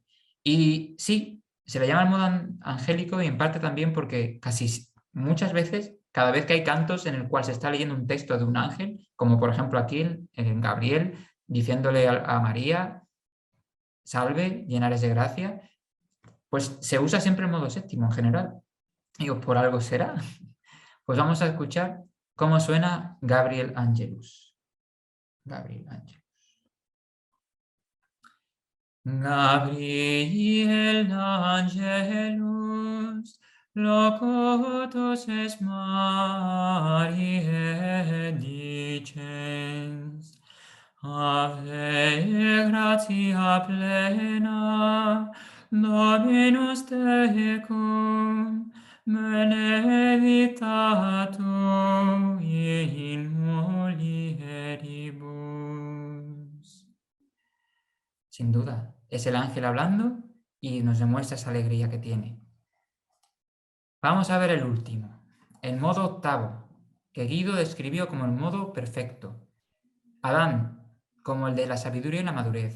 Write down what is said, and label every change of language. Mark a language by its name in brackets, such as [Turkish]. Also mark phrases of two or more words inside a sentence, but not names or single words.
[Spanish] Y sí, se le llama el modo angélico y en parte también porque muchas veces, cada vez que hay cantos en el cual se está leyendo un texto de un ángel, como por ejemplo aquí en Gabriel, diciéndole a María, salve, llena eres de gracia, pues se usa siempre el modo séptimo en general. Digo, por algo será. Pues vamos a escuchar cómo suena Gabriel Angelus. [Latin] Gabriel Angelus. Gabriel Angelus, locutus es Mariae dicens, Ave gratia plena, Dominus tecum, benedicta tu in mulieribus. [Spanish] Sin duda, es el ángel hablando y nos demuestra esa alegría que tiene. Vamos a ver el último, el modo octavo, que Guido describió como el modo perfecto. Adán, como el de la sabiduría y la madurez.